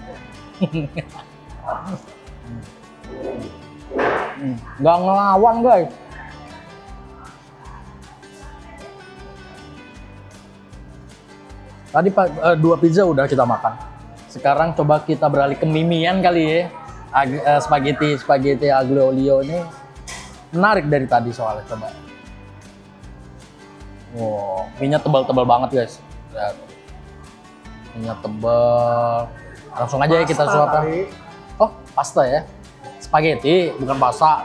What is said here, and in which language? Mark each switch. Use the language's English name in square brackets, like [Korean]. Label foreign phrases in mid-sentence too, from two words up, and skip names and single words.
[Indonesian] Nggak ngelawan guys. Tadi dua pizza udah kita makan. Sekarang coba kita beralih ke mimian kali ya. Spaghetti aglio olio ini menarik dari tadi soalnya, coba. Wow, minyak tebal-tebal banget guys. Lihat. Minyak tebal. Langsung aja ya kita suapkan. Oh, pasta ya. Spaghetti, bukan pasta.